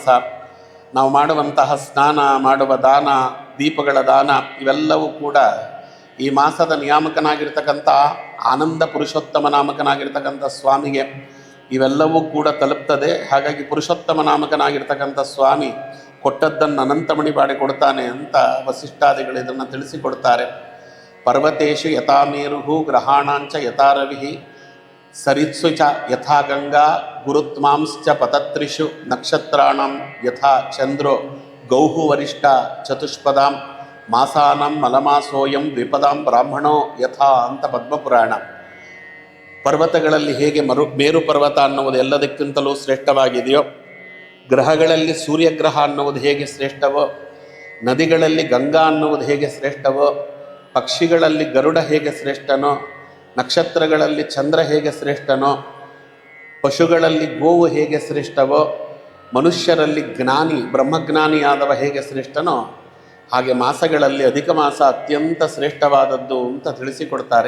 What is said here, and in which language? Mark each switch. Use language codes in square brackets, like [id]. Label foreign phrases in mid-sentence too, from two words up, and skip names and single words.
[kn] ನಾವು ಮಾಡುವಂತಹ ಸ್ನಾನ, ಮಾಡುವ ದಾನ, ದೀಪಗಳ ದಾನ ಇವೆಲ್ಲವೂ ಕೂಡ ಈ ಮಾಸದ ನಿಯಾಮಕನಾಗಿರ್ತಕ್ಕಂಥ ಆನಂದ ಪುರುಷೋತ್ತಮ ನಾಮಕನಾಗಿರ್ತಕ್ಕಂಥ ಸ್ವಾಮಿಗೆ ಇವೆಲ್ಲವೂ ಕೂಡ ತಲುಪ್ತದೆ. ಹಾಗಾಗಿ ಪುರುಷೋತ್ತಮ ನಾಮಕನಾಗಿರ್ತಕ್ಕಂಥ ಸ್ವಾಮಿ ಕೊಟ್ಟದ್ದನ್ನು ಅನಂತಮಣಿ ಮಾಡಿಕೊಡ್ತಾನೆ ಅಂತ ವಸಿಷ್ಠಾದಿಗಳು ಇದನ್ನು ತಿಳಿಸಿಕೊಡ್ತಾರೆ. [sa] ಪರ್ವತೇಶು ಯಥಾ ಮೇರು ಗ್ರಹಾಣಾಂಚ ಯಥಾ ರವಿ ಸರಿತ್ಸು ಚ ಯಥಾ ಗಂಗಾ ಗುರುತ್ಮಾಂಶ್ಚ ಪತತ್ರಿಷು ನಕ್ಷತ್ರಾಣಂ ಯಥಾ ಚಂದ್ರೋ ಗೌಹು ವರಿಷ್ಠ ಚತುಷ್ಪದಾಂ ಮಾಸಾನಂ ಮಲಮಾಸೋಯಂ ದ್ವಿಪದಾಂ ಬ್ರಾಹ್ಮಣೋ ಯಥಾ ಅಂತ ಪದ್ಮಪುರಾಣ. [kn] ಪರ್ವತಗಳಲ್ಲಿ ಹೇಗೆ ಮೇರು ಪರ್ವತ ಅನ್ನುವುದು ಎಲ್ಲದಕ್ಕಿಂತಲೂ ಶ್ರೇಷ್ಠವಾಗಿದೆಯೋ, ಗ್ರಹಗಳಲ್ಲಿ ಸೂರ್ಯಗ್ರಹ ಅನ್ನುವುದು ಹೇಗೆ ಶ್ರೇಷ್ಠವೋ, ನದಿಗಳಲ್ಲಿ ಗಂಗಾ ಅನ್ನುವುದು ಹೇಗೆ ಶ್ರೇಷ್ಠವೋ, ಪಕ್ಷಿಗಳಲ್ಲಿ ಗರುಡ ಹೇಗೆ ಶ್ರೇಷ್ಠನೋ, ನಕ್ಷತ್ರಗಳಲ್ಲಿ ಚಂದ್ರ ಹೇಗೆ ಶ್ರೇಷ್ಠನೋ, ಪಶುಗಳಲ್ಲಿ ಗೋವು ಹೇಗೆ ಶ್ರೇಷ್ಠವೋ, ಮನುಷ್ಯರಲ್ಲಿ ಜ್ಞಾನಿ ಬ್ರಹ್ಮಜ್ಞಾನಿಯಾದವ ಹೇಗೆ ಶ್ರೇಷ್ಠನೋ ಹಾಗೆ ಮಾಸಗಳಲ್ಲಿ ಅಧಿಕ ಮಾಸ ಅತ್ಯಂತ ಶ್ರೇಷ್ಠವಾದದ್ದು ಅಂತ ತಿಳಿಸಿಕೊಡ್ತಾರೆ.